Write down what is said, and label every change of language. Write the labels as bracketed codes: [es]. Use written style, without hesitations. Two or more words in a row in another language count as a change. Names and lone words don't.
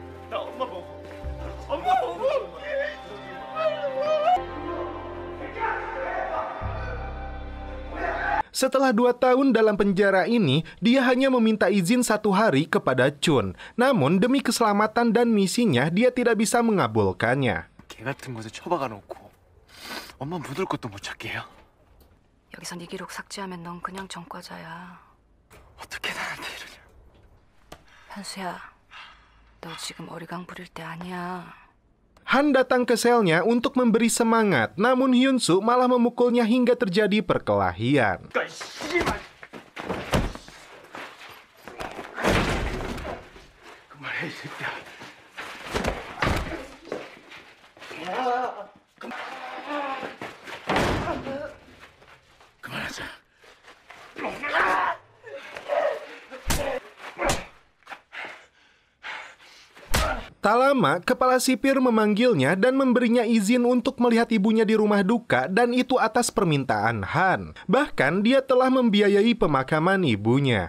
[id] Setelah 2 tahun dalam penjara ini, dia hanya meminta izin 1 hari kepada Chun. Namun demi keselamatan dan misinya, dia tidak bisa mengabulkannya. [ko] 개 같은 곳에 처박아 놓고 엄마 묻을 것도 못 찾게 해요. 여기서 네 기록 삭제하면 넌 그냥 전과자야. 어떻게 나한테 이러냐. 현수야, 너 지금 어리광 부릴 때 아니야. [id] Han datang ke selnya untuk memberi semangat, namun Hyun-soo malah memukulnya hingga terjadi perkelahian. [ko] 그만해 이 새끼야. 그만하자. [id] Tak lama, kepala sipir memanggilnya dan memberinya izin untuk melihat ibunya di rumah duka, dan itu atas permintaan Han. Bahkan dia telah membiayai pemakaman ibunya.